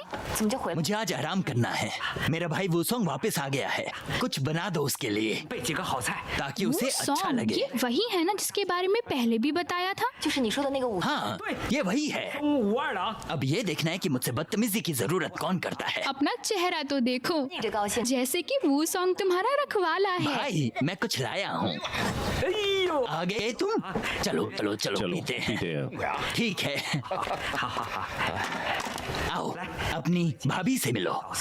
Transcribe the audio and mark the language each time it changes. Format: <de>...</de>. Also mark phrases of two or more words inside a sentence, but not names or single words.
<zh>怎么就回来？</zh> <hi>मुझे आज आराम करना है। मेरा भाई वूसोंग वापस आ गया है, कुछ बना दो उसके लिए ताकि उसे वो अच्छा सॉन्ग लगे। ये वही है ना जिसके बारे में पहले भी बताया था?</hi> <zh>就是你说的那个舞。</zh> <hi>हाँ, ये वही है। अब ये देखना है कि मुझसे बदतमीजी की जरूरत कौन करता है। अपना चेहरा तो देखो,</hi> <zh>一直高兴。</zh> <hi>जैसे कि वो सॉन्ग तुम्हारा रखवाला है। भाई मैं कुछ लाया हूँ। आ गए तुम? चलो चलो चलो, चलो पीते हैं। पीते हैं। ठीक है, आओ अपनी भाभी से मिलो।</hi>